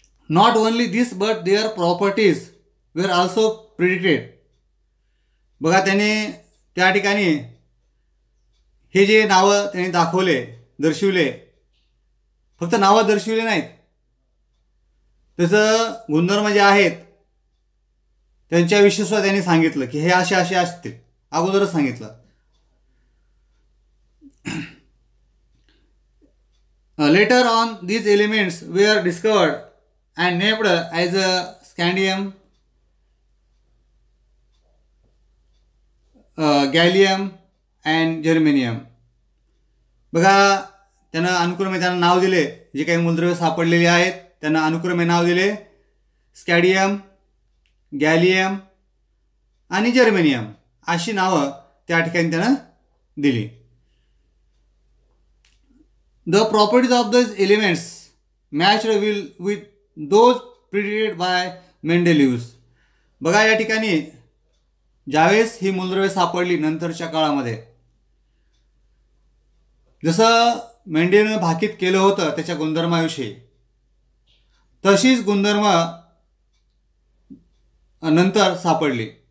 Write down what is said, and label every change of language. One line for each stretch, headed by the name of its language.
English: Not only this but their properties were also predicted.
Marathi: बघा, त्याने त्या ठिकाणी हे जे नावं त्यांनी दाखवले, दर्शविले, फक्त नावं दर्शविले नाहीत, त्याचं गुणधर्म जे आहेत त्यांच्याविषयी सुद्धा त्यांनी सांगितलं की हे असे असे असतील, अगोदरच सांगितलं.
English: Later on these elements were discovered and named as scandium, gallium and germanium.
Marathi: बघा, त्यांना अनुक्रमे त्यांना नाव दिले, जे काही मूलद्रव्य सापडलेली आहेत त्यांना अनुक्रमे नाव दिले स्कॅडियम, गॅलियम आणि जर्मेनियम अशी नावं त्या ठिकाणी त्यांना दिली.
English: The properties of those elements matched with those predicted by Mendeleev.
Marathi: बघा, या ठिकाणी ज्यावेळेस ही मूलद्रव्ये सापडली नंतरच्या काळामध्ये, जसं मेंडेलिव्हनं भाकीत केलं होतं त्याच्या गुणधर्माविषयी, तशीच गुणधर्म नंतर सापडली.